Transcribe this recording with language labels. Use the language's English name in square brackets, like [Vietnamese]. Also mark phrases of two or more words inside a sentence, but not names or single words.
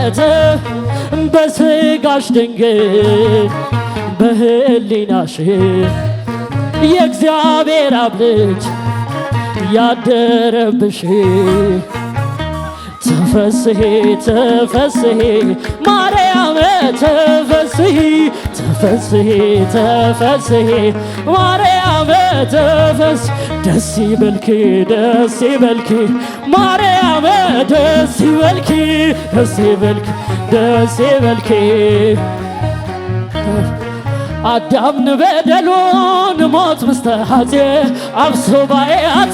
[Amharic] በሥጋሽ ድንግል በሕሊናሽ የእግዚአብሔር አብ ልጅ ያደረብሽ [Geez] ተፈሥሒ ተፈሥሒ ማርያም ተፈሥሒ ተፈሥሒ ተፈሥሒ ማርያም ተፈሥሒ ደስ ይበልኪ ደስ ይበልኪ ማርያም ደስ ይበልኪ ደስ ይበልኪ ደስ ይበልኪ አዳም ንበደሉን ሞት ምስተሃዜ አብሶ ባኤአቱ